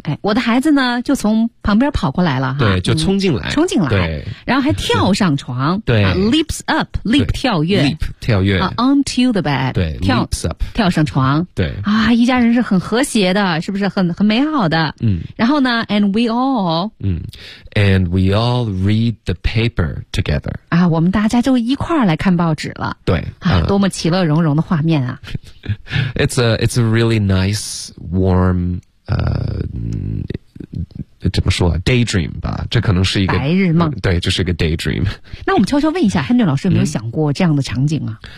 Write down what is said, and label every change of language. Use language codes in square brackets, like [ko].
[zh] 哎，我的孩子呢，就从旁边跑过来了哈。对，就冲进来，嗯、冲进来，对，然后还跳上床，对、 [en] leaps up, leap 跳跃，leap 跳跃、 onto the bed, [zh] 对，跳 [en] leaps up, [zh] 跳上床，对，啊，一家人是很和谐的，是不是很美好的？嗯，然后呢 ， [en] and we all, 嗯 ，and we all read the paper together. [zh] 啊，我们大家就一块儿来看报纸了。对，啊，多么其乐融融的画面啊 [en] ！It's a really nice, warm. [zh] 怎么说 [en] daydream [zh] 吧，这可能是一个白日梦、对，就是一个 daydream。那我们悄悄问一下 Henry 老师，有没有想过这样的场景啊？